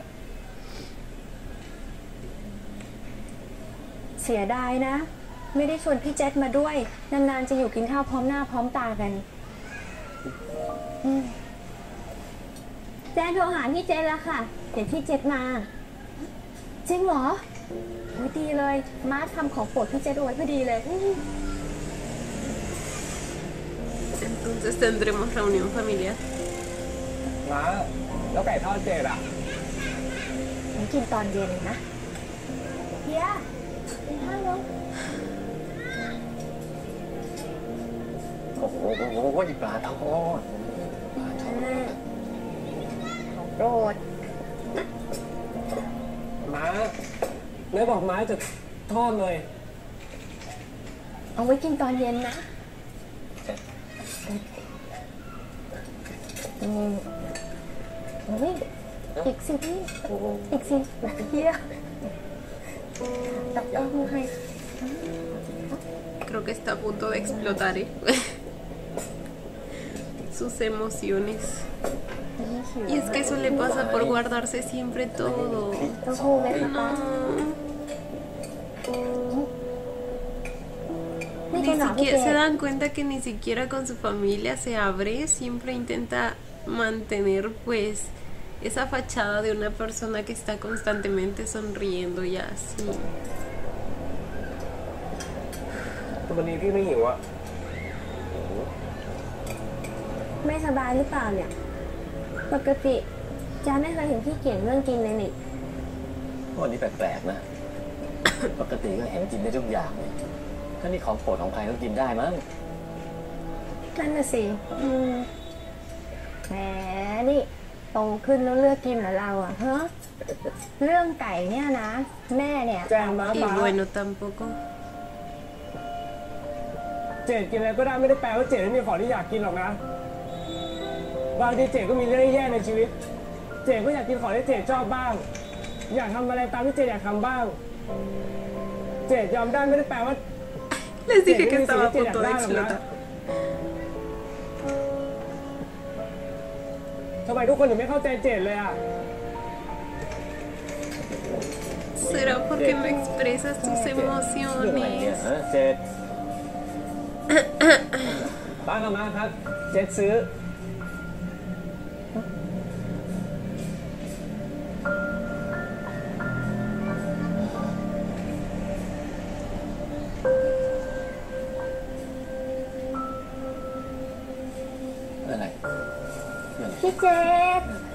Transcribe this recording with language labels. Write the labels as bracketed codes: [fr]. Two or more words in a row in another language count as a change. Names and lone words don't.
[th] เสียดายนะ ไม่ได้ชวนพี่เจษมาด้วย นานๆจะอยู่กินข้าวพร้อมหน้าพร้อมตากันแจนโทรหาพี่เจษแล้วค่ะเดี๋ยวพี่เจษมา จริงเหรอโอ้ยดีเลยมาทำของโปรดพี่เจษเอาไว้พอดีเลย [es] Entonces tendremos reunión familiar. [th] มาแล้วไก่ทอดเจ็ดอ่ะ ผมกินตอนเย็นนะเฮียกินข้าวแล้ว โอ้โหปลาทอดปลาทอด ของโปรด ม้าเนื้อบอกม้าจะทอดเลย เอาไว้กินตอนเย็นนะโอ้ยอีกสิพี่อีกสิเฮียตับเอาให้ [es] Creo que está a punto de explotar, ¿eh? Sus emociones. Y es que eso le pasa por guardarse siempre todo. [th] เต้าหู้ไหมคะป้า [es] No. Ni siquiera se dan cuenta que ni siquiera con su familia se abre, siempre intenta mantener pues esa fachada de una persona que está constantemente sonriendo y así. [th] วันนี้พี่ไม่หิวอ่ะ ไม่สบายหรือเปล่าเนี่ยปกติจ้าไม่เคยเห็นพี่เกี่ยงเรื่องกินเลยนี่ วันนี้แปลกๆนะ ปกติก็เห็นกินได้ทุกอย่างเลยถ้านี่ของโปรดของใครก็กินได้มั้ง นั่นน่ะสิแหมนี่โตขึ้นแล้วเลือกกินเหรอเราอ่ะเฮ้เรื่องไก่เนี่ยนะ แม่เนี่ย แจงม้า [es] Y [th] ป้า [es] bueno, tampoco. [th] เจ็ดกินอะไรก็ได้ไม่ได้แปลว่าเจ็ดไม่มีของที่อยากกินหรอกนะบางทีเจ็ดก็มีเรื่องแย่ในชีวิต เจ็ดก็อยากกินของที่เจ็ดชอบบ้าง อยากทำอะไรตามที่เจ็ดอยากทำบ้าง เจ็ดยอมได้ไม่ได้แปลว่า [es] Les dije que estaba a punto de explotar. [th] ทำไมทุกคนถึงไม่เข้าใจเจ็ดเลยอ่ะ [es] ¿Será porque no expresas tus [th] เรื่องอะไรเนี่ย [es] emociones? [th] ฮะเจ็ด ป้ากับมาครับ เจ็ดซื้อ อะไร พี่เจษ